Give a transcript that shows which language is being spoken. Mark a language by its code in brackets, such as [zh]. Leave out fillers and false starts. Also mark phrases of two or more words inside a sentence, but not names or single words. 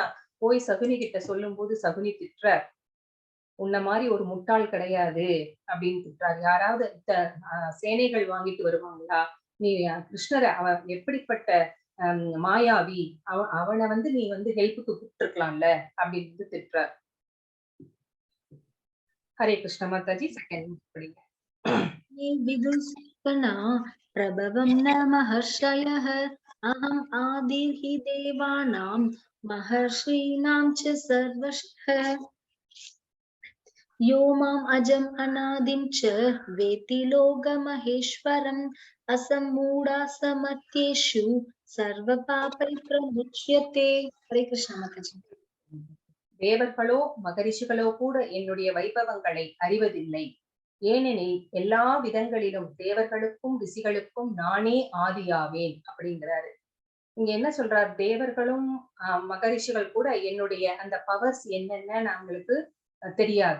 [ta] போய் சகுனி கிட்ட சொல்லும் போது சகுனி திட்டுறார். உன்ன மாதிரி ஒரு முட்டாள் கிடையாது அப்படின்னு திட்டுறாரு. யாராவது சேனைகள் வாங்கிட்டு வருவாங்களா? நீ கிருஷ்ணர அவன் எப்படிப்பட்ட மாயாவி அவனை வந்து நீ வந்து ஹெல்ப்புக்கு கூப்பிட்டுருக்கலாம்ல அப்படின்னு திட்டுறார். ஹரே கிருஷ்ண மாதாஜி செகண்ட் படிங்க. [sa] विदुषकना प्रभवं न महर्षयः अहम् आदिर्हि देवानां महर्षीणां च सर्वशः यो माम् अजम् अनादिं च वेति लोकमहेश्वरम् असम्मूढा समत्येषु सर्वपापै प्रमुच्यते. हरे कृष्ण माताजी. [ta] தேவர்களோ மகரிஷிகளோ கூட என்னுடைய வைபவங்களை அறிவதில்லை. ஏனெனில் எல்லா விதங்களிலும் தேவர்களுக்கும் ரிஷிகளுக்கும் நானே ஆதியாவேன் அப்படிங்கிறாரு. இங்க என்ன சொல்றார்? தேவர்களும் மகரிஷிகள் கூட என்னுடைய அந்த பவர்ஸ் என்னென்னு அவங்களுக்கு தெரியாது.